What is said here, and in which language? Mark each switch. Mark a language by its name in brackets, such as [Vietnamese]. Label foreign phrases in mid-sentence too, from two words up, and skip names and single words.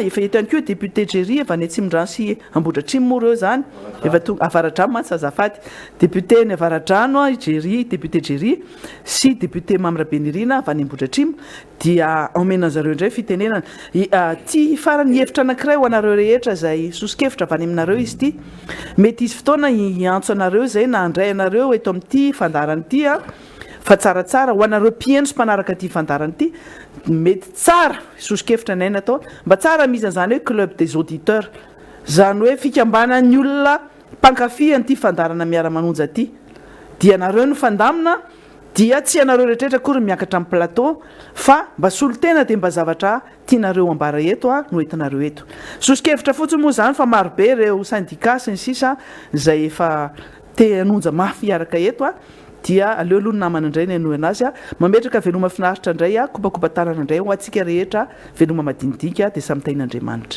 [Malagasy] efa eto ihany koa député Jerry efa ny Atsimondrano sy Ambohidratrimo moa reo zany efa Avaradrano mantsy azafady député ny Avaradrano Jerry député Jerry sy député Mamra Benirina avy any Ambohidratrimo dia omenan'zareo indray fitenenana ty farany hevitra anankiray ho anareo rehetra zay sosikevitra avy any aminareo izy ty mety izy fotoana hiantso anareo zay na andray anareo eto amin'ity fandarany ity a fa tsaratsara ho anareo mpieno sy mpanaraka ty fandarany ity mety tsara sosikevitra nay natao mba tsara misy an'izany hoe [French] club des auditeurs [Malagasy] zany hoe fikambanan'ny olona mpankafy an'ity fandarana Miara Manonja ty dia nareo no fandamina dia tsy anareo rehetrarehetra akory miakatra amin'ny plateau fa mba solotena de mba zavatra tianareo ambara eto a no entinareo eto sosikevitra fotsiny moa zany fa marobe reo syndicat sy ny sisa zay efa te anonja mafy iaraka eto a dia aleo aloha ny namana indray ny anohy anazy a mametraka veloma finaritra indray a kopakopa tanana indray ho antsika rehetra veloma madinidinika dia samy tain'Andriamanitra